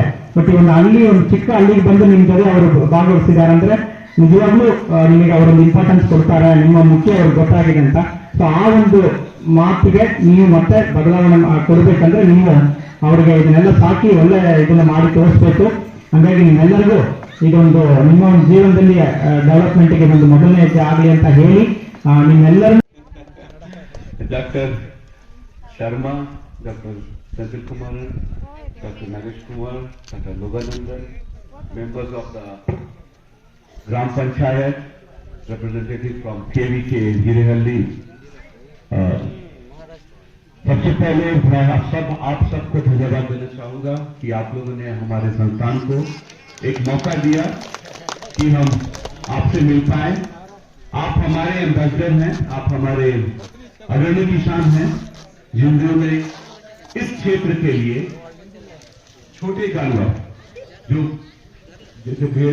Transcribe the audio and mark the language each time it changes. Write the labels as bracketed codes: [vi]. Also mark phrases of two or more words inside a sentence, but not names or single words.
[kn] ಬಟ್ ಒಂದು ಚಿಕ್ಕ ಹಳ್ಳಿಗೆ ಬಂದು ನಿಮ್ ಜೊತೆ ಅವರು ಭಾಗವಹಿಸಿದ್ದಾರೆ ಅಂದ್ರೆ ನಿಜವಾಗ್ಲೂ ನಿಮಗೆ ಅವರೊಂದು ಇಂಪಾರ್ಟೆನ್ಸ್ ಕೊಡ್ತಾರೆ, ನಿಮ್ಮ ಮುಖ್ಯ ಅವ್ರಿಗೆ ಗೊತ್ತಾಗಿದೆ ಅಂತ. ಸೊ ಆ ಒಂದು ಮಾತಿಗೆ ನೀವು ಮತ್ತೆ ಬದಲಾವಣೆ ಕೊಡಬೇಕಂದ್ರೆ ನೀವು ಅವರಿಗೆ ಇದನ್ನೆಲ್ಲ ಸಾಕಿ ಒಳ್ಳೆ ಇದನ್ನ ಮಾಡಿ ತೋರಿಸ್ಬೇಕು. ಹಾಗಾಗಿ ನಿಮ್ಮೆಲ್ಲರಿಗೂ ಇದೊಂದು ನಿಮ್ಮ ಒಂದು ಜೀವನದಲ್ಲಿ ಡೆವಲಪ್ಮೆಂಟ್ಗೆ ಒಂದು ಮೊದಲನೇ ಹೆಜ್ಜೆ ಆಗಲಿ ಅಂತ ಹೇಳಿ ನಿಮ್ಮೆಲ್ಲರೂ [hi] डॉक्टर शर्मा, डॉक्टर संजय कुमार, डॉक्टर नागेश कुमार, डॉक्टर लोगानंदन, [en] members of the Gram Panchayat, representative from KVK Hirehalli. [hi] सबसे पहले मैं आप सबको धन्यवाद देना चाहूंगा कि आप लोगों ने हमारे संस्थान को एक मौका दिया कि हम आपसे मिल पाए। आप हमारे एम्बेसडर हैं, आप हमारे अग्रणी किसान हैं जिन्होंने इस क्षेत्र के लिए छोटे जानवर जो जैसे भेड़